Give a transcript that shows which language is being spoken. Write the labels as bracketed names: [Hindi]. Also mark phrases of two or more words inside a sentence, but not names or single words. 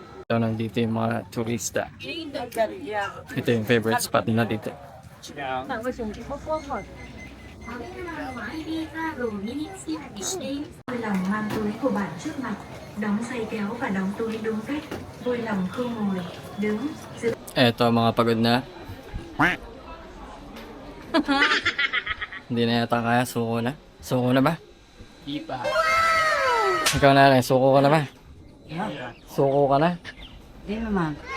[Filipino] daw nandito yung mga turista. Ito yung favorite spot nila dito. [Vietnamese] vui lòng mang túi của bạn trước mặt, đóng giày kéo và đóng túi đúng cách, vui lòng không ngồi, đứng, giữ. [Filipino] Eto, mga pagod na. Hindi na yata kaya, suko na. Suko na ba? Di pa. Ikaw na lang, suko ka na ba? Suko ka na? Di naman.